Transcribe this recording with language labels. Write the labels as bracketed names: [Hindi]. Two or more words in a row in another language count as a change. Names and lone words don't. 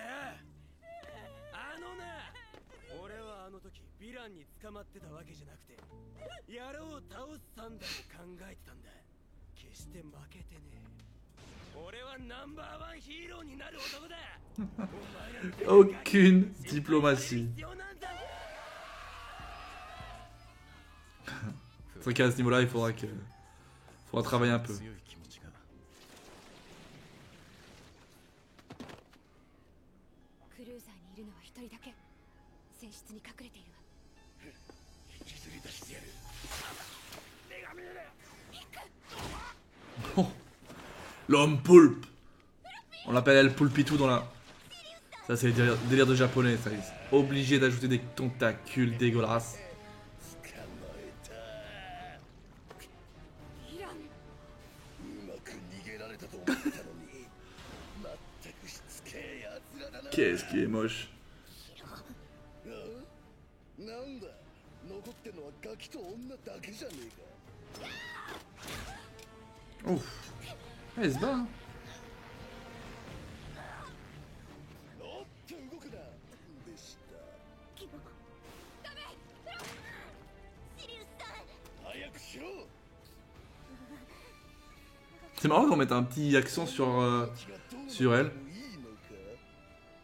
[Japanese] あのな、俺はあの時ヴィランに捕まってたわけじゃなくて、野郎を倒す算段を考えてたんだ。決して負けてねえ。俺はナンバーワンヒーローになる男だ。お前ら [French] Aucune diplomatie. [Japanese] 必要なんだ。 [French] C'est vrai qu'à ce niveau-là, il faudra travailler un peu. [Japanese] 強い気持ちが。クルーザーにいるのは一人だけ。船室に隠れているわ。引きずり出してやる。目が見える。 [French] Oh. L'homme poulpe. On l'appelle El Pulpitou dans la... Ça, c'est le délire de japonais, ça. Ils sont obligés d'ajouter des tentacules dégueulasses. [Japanese] 捕まえた。ヴィラン。うまく逃げられたと思ったのに、全くしつけえ奴らだな。 [French] Qu'est-ce qui est moche. [Japanese] なんだ、残ってんのはガキと女だけじゃねえか。 [French] Ouf. Ah, il se bat, hein. [Japanese] おっと動くな。でした。キモ。ダメ。シリウスさん。早くしろ。 [French] C'est marrant qu'on mette un petit accent sur elle. [Japanese] いいのか。